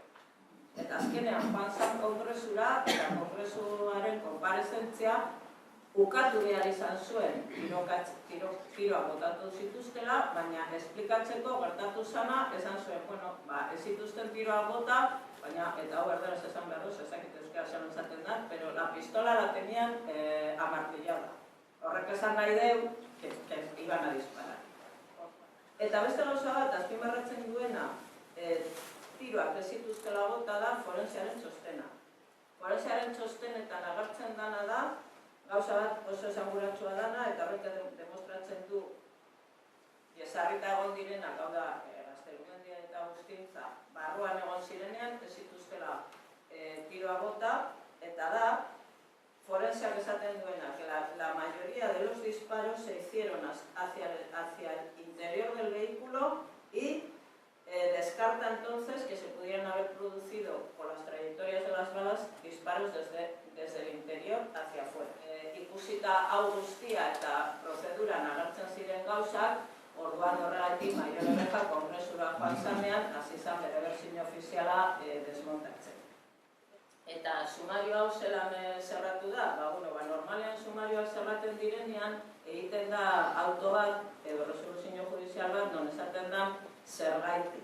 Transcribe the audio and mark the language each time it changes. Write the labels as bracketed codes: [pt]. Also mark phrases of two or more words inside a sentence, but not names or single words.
[eu] Eta azkenean joan zen kongresura, eta kongresuaren konparezentzia ukatu behar izan zuen tiroa botatu zituztela, baina esplikatzeko gertatu zana, esan zuen, ez zituzten tiroa bota, baina, eta hau erderaz esan behar duz, ezakit euskara zelan zaten da, [es] pero la pistola la tenían amartillada. [eu] Horrek esan nahi deu, [es] que iban a disparar. [eu] Eta beste gauza bat, azpimarratzen duena, tiroak ez zituztela bota da forensearen txostena. Forensearen txostenetan agertzen dana da, gauza bat oso esanguratsua dana, eta horrek demostratzen du jesarrita egon direnak, hau da, Gaztelumendia eta Agustintza, barruan egon zirenean, ez zituztela tiroa bota, eta da, forenseak esaten duena, [es] que la mayoría de los disparos se hicieron hacia el interior del vehículo y descarta entonces que se pudieran haber producido, por las trayectorias de las balas, disparos desde el interior hacia afuera. [eu] Ikusita hau guztia eta prozeduran agertzen ziren gauzak, orduan horregatik Mayor-Erreja kongresura joan zanean, hasi zan bere berzio ofiziala desmontatzen. Eta sumario hau zelan zerratu da? Normalean sumarioak zerraten direnean, egiten da auto bat, edo resoluzio judizial bat, non esaten da zergaitik.